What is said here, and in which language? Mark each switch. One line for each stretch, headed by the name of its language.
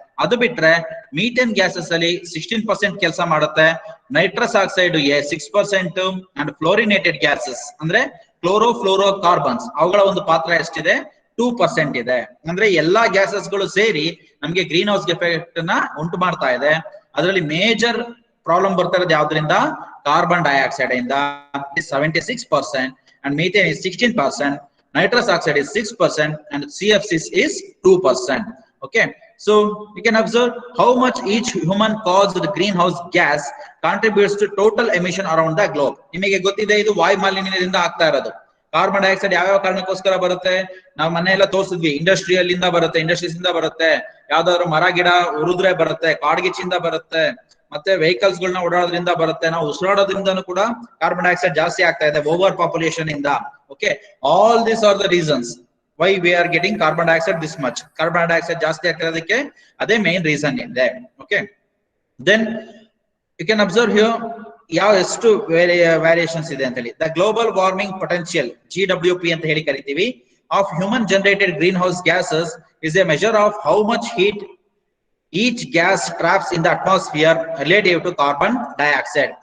Kannada: ಅದು ಬಿಟ್ರೆ methane gases ಅಲ್ಲಿ 16% ಕೆಲಸ ಮಾಡುತ್ತೆ, nitrous oxide 6% and fluorinated gases ಅಂದ್ರೆ ಕ್ಲೋರೋ ಫ್ಲೋರೋ ಕಾರ್ಬನ್ಸ್ ಅವುಗಳ ಒಂದು ಪಾತ್ರ ಎಷ್ಟಿದೆ? 2% ಇದೆ. ಅಂದ್ರೆ ಎಲ್ಲಾ ಗ್ಯಾಸಸ್ ಗಳು ಸೇರಿ ನಮಗೆ ಗ್ರೀನ್ ಹೌಸ್ ಎಫೆಕ್ಟ್ ನ ಉಂಟು ಮಾಡ್ತಾ ಇದೆ. ಅದರಲ್ಲಿ ಮೇಜರ್ ಪ್ರಾಬ್ಲಮ್ ಬರ್ತಾ ಇರೋದು ಯಾವ್ದ್ರಿಂದ? ಕಾರ್ಬನ್ ಡೈಆಕ್ಸೈಡ್ ಇಂದ
English: 76% and methane is 16%, nitrous oxide is 6% and CFCs is 2%. Okay, so you can observe how much each human caused greenhouse gas contributes to total emission around the globe.
Kannada: ನಿಮಗೆ ಗೊತ್ತಿದೆ ಇದು ವಾಯು ಮಾಲಿನ್ಯದಿಂದ ಆಗ್ತಾ ಇರೋದು. Carbon dioxide ಯಾವ ಕಾರಣಕ್ಕೋಸ್ಕರ ಬರುತ್ತೆ? ನಾವು ಮನೆ ಎಲ್ಲ ತೋರಿಸಿದ್ವಿ, ಇಂಡಸ್ಟ್ರಿಯಲ್ ಇಂದ ಬರುತ್ತೆ, ಇಂಡಸ್ಟ್ರೀಸ್ ಇಂದ ಬರುತ್ತೆ, ಯಾವ್ದಾದ್ರು ಮರ ಗಿಡ ಉರಿದ್ರೆ ಬರುತ್ತೆ, ಕಾಡ್ಗಿಚ್ಚಿಂದ ಬರುತ್ತೆ, ಮತ್ತೆ ವೆಹಿಕಲ್ಸ್ ಗಳನ್ನ ಓಡಾಡೋದ್ರಿಂದ ಬರುತ್ತೆ, ನಾವು ಉಸಿರಾಡೋದ್ರಿಂದನೂ ಕೂಡ ಕಾರ್ಬನ್ ಡೈಆಕ್ಸೈಡ್ ಜಾಸ್ತಿ ಆಗ್ತಾ ಇದೆ ಓವರ್ ಪಾಪ್ಯುಲೇಷನ್ ಇಂದ.
English: Okay, all these are the reasons why we are getting carbon dioxide this much.
Kannada: Carbon dioxide ಜಾಸ್ತಿ ಆಗ್ತಿರೋದಕ್ಕೆ ಅದೇ ಮೇನ್ ರೀಸನ್ ಇದೆ. Okay,
English: then you can observe here
Kannada: ಯಾವ ಎಷ್ಟು ವೇರಿಯೇಷನ್ಸ್ ಇದೆ ಅಂತ ಹೇಳಿ.
English: the global warming potential,
Kannada: GWP ಅಂತ ಹೇಳಿ ಕರಿತೀವಿ,
English: Of human generated greenhouse gases is a measure of how much heat each gas traps in the atmosphere relative to carbon dioxide.